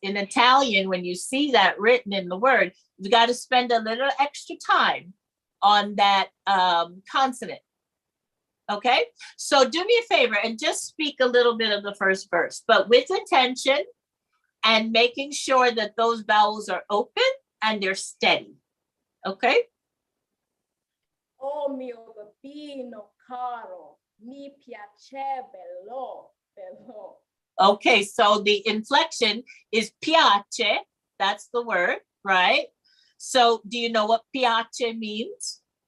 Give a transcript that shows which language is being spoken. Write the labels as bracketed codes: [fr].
[en] In Italian, when you see that written in the word, you got to spend a little extra time on that consonant. Okay, so do me a favor and just speak a little bit of the first verse, but with attention and making sure that those vowels are open and they're steady. Okay. [it] Oh mio babbino caro, mi piace bello. [en] Okay, so the inflection is piace. That's the word, right? So do you know what piace means?